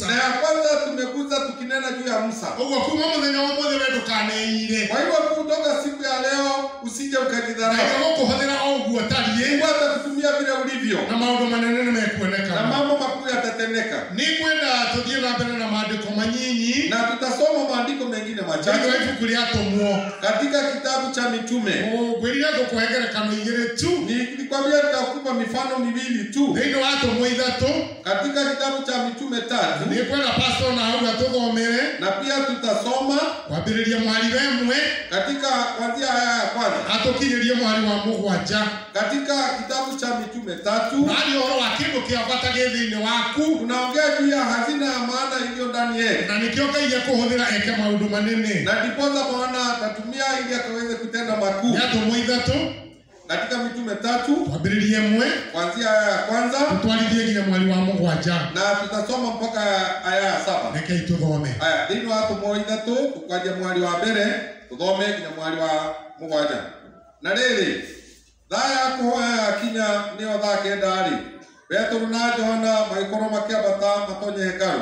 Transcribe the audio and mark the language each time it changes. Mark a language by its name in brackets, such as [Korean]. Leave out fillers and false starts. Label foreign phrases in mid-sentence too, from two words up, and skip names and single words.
[Swahili] Na ya kwanza tumekuza tukinena juu ya Musa. [Kikuyu] ũguo kuma mũthenya wa ũmũthĩ we ndũkaneire [Swahili] Kwa hivyo kutoka siku ya leo usije [Kikuyu] Ngai [Swahili] ukajidharau. [Kikuyu] agũkũhũthĩra o ũguo tariĩ [Swahili] Mungu atakutumia vile ulivyo, [Kikuyu] na maũndũ manene nĩ na mekuonekana. [Swahili] mambo makuu yatatendeka. [Kikuyu] Nĩ ngwenda tũthiĩ na mbere na maandĩko manyinyi [Swahili] Na tutasoma maandiko mengine [Kikuyu] thĩinĩ wa [Swahili] machache [Kikuyu] ibuku rĩa atũmwo. [Swahili] katika kitabu cha Mitume. [Kikuyu] Ngwĩrire ngũkũhe ngerekano igĩrĩ tu [Swahili] Nilikwambia nitakupa mifano miwili tu [Kikuyu] thĩinĩ wa atũmwo ithatũ. [Swahili] katika kitabu cha Mitume 3, [Kikuyu] Nĩ ngwenda pastor na hau atũthomere [Swahili] na pia tutasoma [Kikuyu] kwambĩrĩria mũhari wa ĩmwe [Swahili] katika kuanzia aya ya kwanza [Kikuyu] atũkinyĩrie mũhari wa mũgwanja. [Swahili] katika kitabu cha Mitume 3. [Kikuyu] Narĩ ũhoro wa kĩndũ kĩa bata gĩ thĩinĩ waku [Swahili] Tunaongea juu ya hazina ya maana iliyo ndani yetu, [Kikuyu] na nĩkĩo Ngai ekũhũthĩra eke maũndũ manene. [Swahili] na ndiposa Bwana atatumia ili akaweze kutenda makuu. [Kikuyu] Nĩ atũmwo ithatũ [Swahili] Katika Mitume 3 [Kikuyu] kwambĩrĩria ĩmwe [Swahili] kuanzia aya ya kwanza, [Kikuyu] tutwarithie nginya mwari wa mũgwanja. [Swahili] na tutasoma mpaka aya ya 7. [Kikuyu] Rekei tũthome. Aya thĩinĩ wa atũmwo ithatũ tukwanjia mwari wa mbere tuthome nginya mwari wa mũgwanja. Na rĩrĩ, thaa ya kũhoya yakinya nĩyo thaa kenda-rĩ, Petero na Johana magĩkorwo makĩambata matonye hekarũ.